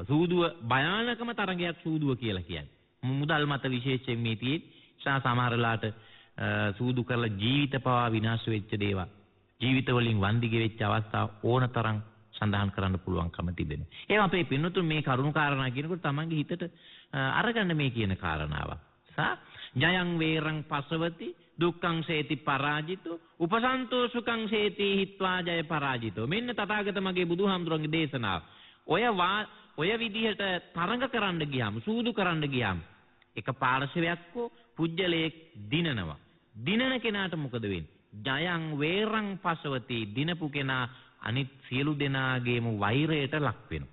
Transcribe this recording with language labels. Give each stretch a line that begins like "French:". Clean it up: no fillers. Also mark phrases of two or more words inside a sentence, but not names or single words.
Sinhala: සූදුව භයානකම තරංගයක් සූදුව කියලා කියන්නේ. මුදල් මත විශේෂයෙන් මේ තියෙන්නේ සමහරලාට සූදු කරලා ජීවිත පවා විනාශ වෙච්ච දේවල්. ජීවිත වලින් වන්දි ගෙවෙච්ච අවස්ථා ඕනතරම් සඳහන් කරන්න පුළුවන්කම තිබෙනවා. ඒවා අපේ පින්නතුන් මේ කරුණු කාරණා කියනකොට තමන්ගේ හිතට අරගන්න මේ කියන කාරණාව.
Pali: ජයං වේරං පසවති දුක්ඛං සේති පරාජිතෝ උපසන්තෝ සුඛං සේති හිත්වා ජය පරාජිතෝ.
Sinhala: මෙන්න තථාගත මගේ බුදුහාමුදුරන්ගේ දේශනාව. ඔය විදිහට තරඟ කරන්න ගියාම, සූදු කරන්න ගියාම එක පාර්ශවයක් හෝ පුජ්‍යලයක් දිනනවා. දිනන කෙනාට මොකද වෙන්නේ?
Pali: ජයං වේරං පසවති
Sinhala: දිනපු කෙනා අනිත් සියලු දෙනාගේම වෛරයට ලක් වෙනවා.